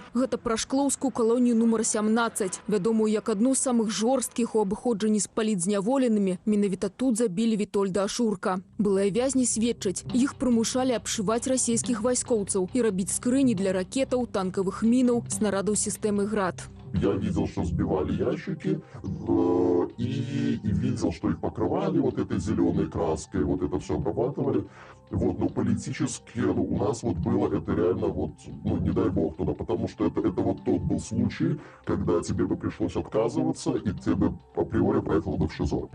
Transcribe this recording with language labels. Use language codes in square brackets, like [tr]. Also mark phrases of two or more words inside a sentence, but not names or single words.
[be] Гэта пра шклоўскую калонію нумар 17, вядомую як адну з самых жорсткіх у абыходжанні з палітзняволенымі. Менавіта тут забілі Вітольда Ашурка. Былыя вязні сведчаць, іх прымушалі абшываць расійскіх вайскоўцаў і рабіць скрыні для ракетаў, танкавых мінаў, снарадаў сістэмы «Град». [ru] Я видел, что сбивали ящики и видел, что их покрывали вот этой зеленой краской, вот это все обрабатывали. Вот, но политически у нас вот было это реально вот, ну не дай бог туда, потому что это вот тот был случай, когда тебе бы пришлось отказываться и тебе априори поехало бы в ШИЗО.